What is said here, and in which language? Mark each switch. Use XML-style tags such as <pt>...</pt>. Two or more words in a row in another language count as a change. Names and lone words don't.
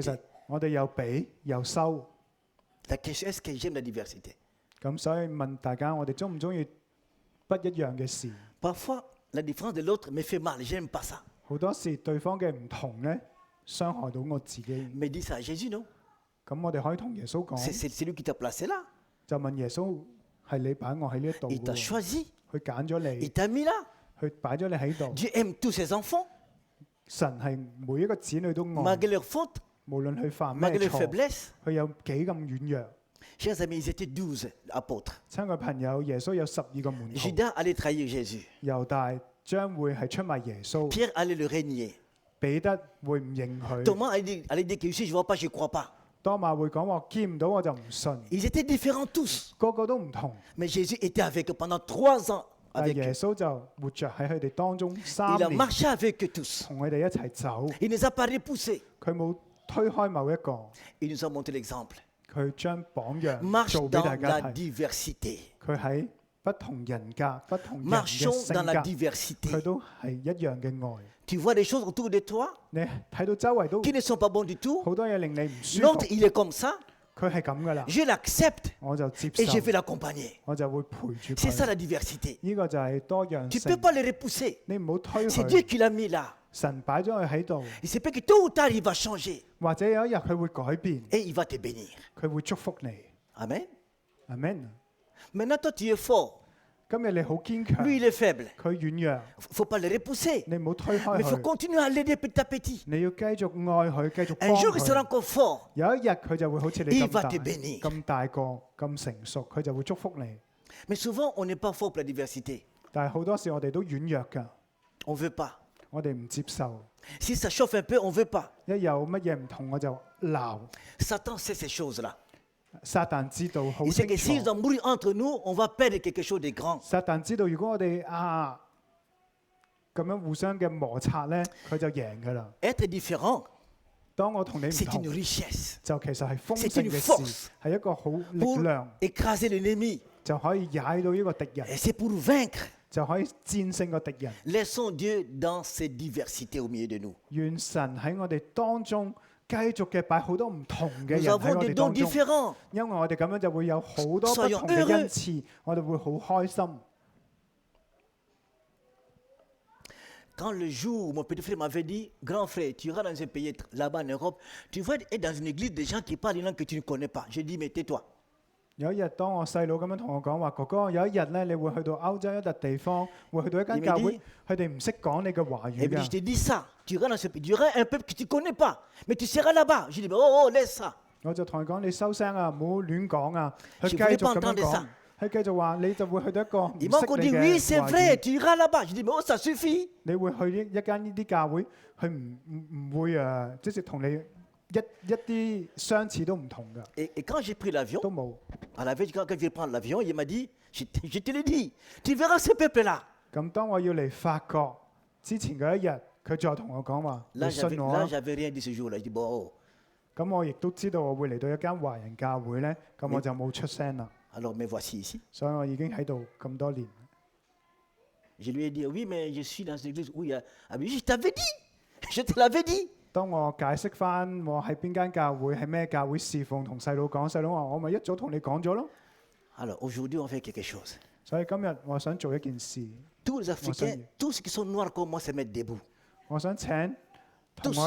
<fr>diversité.</fr> <yue>實我哋又俾又收。</yue> <fr>La question est-ce que j'aime la diversité?</fr> <yue>咁所以問大家，我哋中唔中意不一樣嘅事？</yue> <fr>Parfois, la différence de l'autre me fait mal. J'aime pas ça.</fr> <yue>好多時對方嘅唔同咧，傷害到我自己。</yue> <fr>Mais dis ça à Jésus, non?</fr> <yue>咁我哋可以同耶穌講，</yue> <fr>C'est lui qui t'a placé là.</fr> <yue>就問耶穌係你擺我喺呢一度</yue> <fr>Il t'a</fr> <yue>嘅喎，</yue> <fr>choisi.</fr> <yue>佢揀咗</yue> <fr>Il</fr> <yue>你，</yue> <fr>t'a mis là.</fr> <yue>佢擺咗你喺度。</yue> <fr>Dieu aime tous ses enfants,</fr> <yue>神係每一個子女都愛，</yue> <fr>malgré leurs fautes,</fr> <yue>無論佢犯咩</yue> <fr>malgré leurs</fr> <yue>錯，</yue> <fr>faiblesses.</fr> <yue>佢有幾咁軟弱。</yue> <fr>Chers amis, ils étaient 12 apôtres.</fr> <yue>親愛朋友，耶穌有12個門徒，</yue> <fr>Judas allait trahir Jésus.</fr> <yue>猶大將會係出賣耶穌，</yue> <fr>Pierre allait le régner.</fr> <yue>彼得會唔認佢，</yue> <fr>Thomas allait dire que si je ne vois pas, je ne crois pas.</fr> <yue>多馬會講話見唔到我就唔信，</yue> <fr>Ils étaient différents tous.</fr> <yue>個個都唔同。</yue> <fr>Mais Jésus était avec eux pendant 3 ans.</fr> <yue>但係</yue> <fr>Avec</fr> <yue>耶</yue> <fr>eux.</fr> <yue>穌就活着喺佢哋當中</yue> <fr>Il</fr> <yue>3</yue> <fr>a</fr> <yue>年，</yue> <fr>marché avec eux tous.</fr> <yue>同佢哋一齊走，</yue> <fr>Il ne les a pas repoussés.</fr> <yue>佢冇推開某一個，</yue> <fr>Il nous a montré l'exemple.</fr> <yue>佢將榜樣</yue> <fr>Marche</fr> <yue>做俾</yue> <fr>dans</fr> <yue>大家</yue> <fr>la</fr> <yue>睇。</yue> <fr>diversité.</fr> <yue>佢喺不同人格、不同人嘅</yue> <fr>Marchons</fr> <yue>性</yue> <fr>dans la</fr> <yue>格，</yue> <fr>diversité.</fr> <yue>佢都係一樣嘅愛。</yue> <fr>Tu vois des choses autour de toi</fr> <yue>你睇到周圍都</yue> <fr>qui ne sont pas bonnes du tout.</fr> <yue>好多嘢令你唔舒服</yue> <fr>L'autre,，il est comme ça.</fr> <yue>佢係咁噶啦，</yue> <fr>Je l'accepte</fr> <yue>我就接</yue> <fr>et je</fr> <yue>受，</yue> <fr>vais l'accompagner.</fr> <yue>我就會陪住</yue> <fr>C'est ça</fr> <yue>佢。</yue> <fr>la diversité.</fr> <yue>呢個就係多樣</yue> <fr>Tu ne peux</fr> <yue>性，</yue> <fr>pas les repousser.</fr> <yue>你唔好推</yue> <fr>C'est Dieu</fr> <yue>佢。</yue> <fr>qui l'a mis là.</fr> <yue>神擺咗佢喺度，</yue> <fr>Il se peut que tôt ou tard, il va changer</fr> <yue>或者有一日佢會改變，</yue> <fr>et il va te bénir.</fr> <yue>佢會祝福你。</yue> <fr>Amen.</fr> <yue>Amen。</yue> <fr>Maintenant, toi, tu es fort.</fr> <yue>今日你好堅強，</yue> <fr>Lui, il est faible.</fr> <yue>佢軟弱，</yue> <fr>Il ne faut pas le repousser.</fr> <yue>你唔好推</yue> <fr>Mais</fr> <yue>開</yue> <fr>il faut</fr> <yue>佢，</yue> <fr>continuer à l'aider petit à petit.</fr> <yue>你要繼續愛佢，繼續幫</yue> <fr>Un jour, il sera</fr> <yue>佢。</yue> <fr>encore fort.</fr> <yue>有一日佢就會好似你</yue> <fr>Il</fr> <yue>咁</yue> <fr>va</fr> <yue>大、</yue> <fr>te bénir.</fr> <yue>咁大個、咁成熟，佢就會祝福你。</yue> <fr>Mais souvent, on n'est pas fort pour la diversité.</fr> <yue>但係好多時我哋都軟弱㗎，</yue> <fr>On ne veut pas.</fr> <yue>我哋唔接受。</yue> <fr>Si ça chauffe un peu, on ne veut pas.</fr> <yue>一有乜嘢唔同我就鬧。</yue> <fr>Satan sait ces choses-là.</fr> <yue>撒旦知道好</yue> <fr>Il sait</fr> <yue>清</yue> <fr>que s'ils</fr> <yue>楚。</yue> <fr>embrouillent entre nous, on va perdre quelque chose de grand.</fr> <yue>撒旦知道如果我哋咁樣互相嘅摩擦咧，佢就贏㗎啦。</yue> <fr>Être différent,</fr> <yue>當我同你唔</yue> <fr>c'est</fr> <yue>同</yue> <fr>une，richesse</fr> <yue>就其實係豐</yue> <fr>c'est</fr> <yue>盛</yue> <fr>une</fr> <yue>嘅</yue> <fr>force</fr> <yue>事，係一個好力</yue> <fr>pour</fr> <yue>量，</yue> <fr>écraser l'ennemi.</fr> <yue>就可以踩到呢個敵人，</yue> <fr>Et c'est pour vaincre.</fr> <yue>就可以戰勝個敵人。</yue> <fr>Laissons Dieu dans ses diversités au milieu de nous.</fr> <yue>願神喺我哋當中繼續嘅擺好多唔同嘅</yue> <fr>Nous</fr> <yue>人喺</yue> <fr>avons</fr> <yue>我</yue> <fr>des</fr> <yue>哋</yue> <fr>dons</fr> <yue>當中，</yue> <fr>différents.</fr> <yue>因為我哋咁樣就會有好多不</yue> <fr>Soyons</fr> <yue>同嘅</yue> <fr>heureux</fr> <yue>恩賜，我哋會好開心。</yue> <fr>Quand le jour où mon petit frère m'avait dit, grand frère, tu iras dans un pays là-bas en Europe, tu vas être dans une église des gens qui parlent une langue que tu ne connais pas. J'ai dit, mais tais-toi.</fr> <yue>有一日，當我細佬咁樣同我講話，哥哥，有一日咧，你會去到歐洲一笪地方，會去到一間教會，佢哋唔識講你嘅華語</yue> <fr>Et puis je</fr> <yue>㗎。</yue> <fr>te dis ça, tu iras dans ce pays, tu iras un peuple que tu ne connais pas, mais tu seras là-bas. J'ai dit, oh, laisse ça.</fr> <yue>我就同佢講：你收聲啊，唔好亂講啊！佢</yue> <fr>Je</fr> <yue>繼</yue> <fr>voulais</fr> <yue>續</yue> <fr>pas</fr> <yue>咁樣</yue> <fr>entendre</fr> <yue>講</yue> <fr>ça.，</fr> <yue>佢繼續話你就會去到一個唔</yue> <fr>Il m'a</fr> <yue>識</yue> <fr>encore</fr> <yue>你</yue> <fr>dit, oui,</fr> <yue>嘅</yue> <fr>c'est</fr> <yue>華</yue> <fr>vrai,</fr> <yue>語，</yue> <fr>tu iras là-bas. Je dis, mais oh, ça suffit.</fr> <yue>你會去一間呢啲教會，佢唔會即係同你一啲相似都唔同㗎，</yue> <fr>Et quand j'ai pris l'avion,</fr> <yue>都冇。</yue> <fr>à la veille, quand je vais prendre l'avion, il m'a dit, je te l'ai dit, tu verras ce peuple-là.</fr> <yue>咁當我要嚟法國之前嗰一日，佢再同我講話：你</yue> <fr>Là,</fr> <yue>信我</yue> <fr>là,</fr> <yue>啊！</yue> <fr>j'avais rien dit ce jour-là. Je dis, bon, oh.</fr> <yue>咁我亦都知道我會嚟到一間華人教會咧，咁我就冇出聲啦。</yue> <fr>Alors, me voici ici.</fr> <yue>所以我已經喺度咁多年。</yue> <fr>Je lui ai dit, oui, mais je suis dans une église où il y a... Ah, mais je t'avais dit, je te l'avais dit.</fr> <yue>當我解釋翻我喺邊間教會、係咩教會侍奉，同細佬講，細佬話：我咪一早同你講咗咯。</yue> <fr>Alors, aujourd'hui, on fait quelque chose.</fr> <yue>所以今日我想做一件事，</yue> <fr>Tous les Africains, Monseigneur. tous ceux qui sont noirs comme moi, se mettent debout.</fr> <yue>我想請同</yue> <fr>Tous</fr>